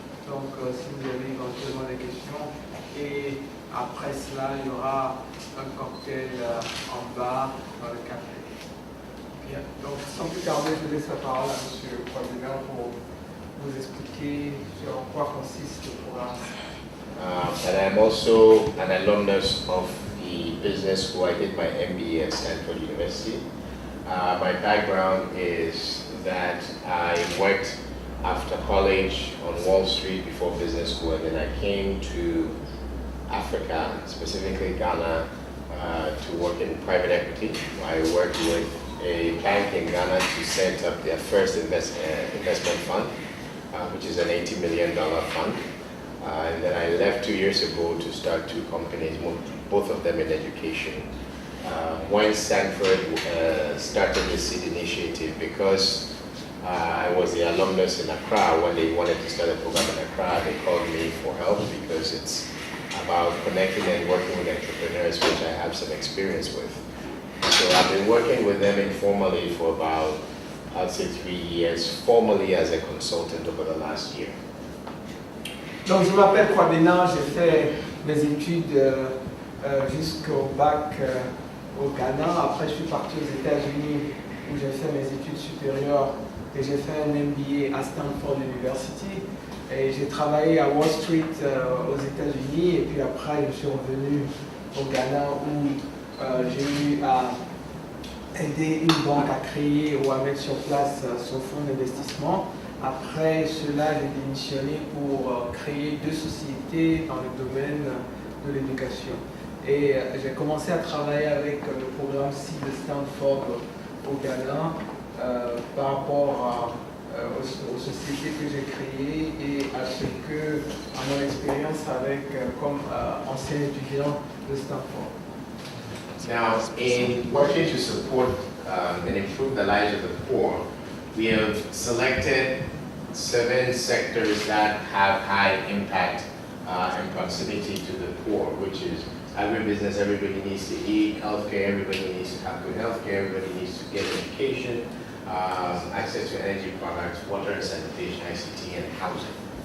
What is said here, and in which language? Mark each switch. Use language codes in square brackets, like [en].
[fr] Donc si vous avez éventuellement des questions. Et après cela, il y aura un cocktail en bas dans le café. Bien. Donc sans plus tarder, je laisse la parole à M. Croisillon pour vous expliquer sur quoi consiste le programme. [en] And I'm also an alumnus of the business school. I did my MBA at Stanford University. My background is that I worked after college on Wall Street before business school, and then I came to Africa, specifically Ghana, to work in private equity. I worked with a bank in Ghana to set up their first investment fund, which is an $80 million fund. And then I left 2 years ago to start 2 companies, both of them in education. When Stanford started the SEED initiative, because I was the alumnus in Accra, when they wanted to start a program in Accra, they called me for help because it's about connecting and working with entrepreneurs, which I have some experience with. So I've been working with them informally for about, I'd say 3 years, formally as a consultant over the last year. [fr] Donc je m'appelle Kwabena, j'ai fait mes études jusqu'au bac au Ghana. Après je suis parti aux États-Unis où j'ai fait mes études supérieures et j'ai fait un MBA à Stanford University. Et j'ai travaillé à Wall Street aux États-Unis et puis après je suis revenu au Ghana où j'ai eu à aider une banque à créer ou à mettre sur place son fonds d'investissement. Après cela, j'ai démissionné pour créer 2 sociétés dans le domaine de l'éducation. Et j'ai commencé à travailler avec le programme SEED de Stanford au Ghana par rapport aux sociétés que j'ai créées et à mon expérience avec comme ancien étudiant de Stanford. [en] Now, in working to support and improve the lives of the poor, we have selected 7 sectors that have high impact and proximity to the poor, which is agribusiness, everybody needs to eat; healthcare, everybody needs to have good healthcare; everybody needs to get education; access to energy products, water and sanitation, ICT, and housing.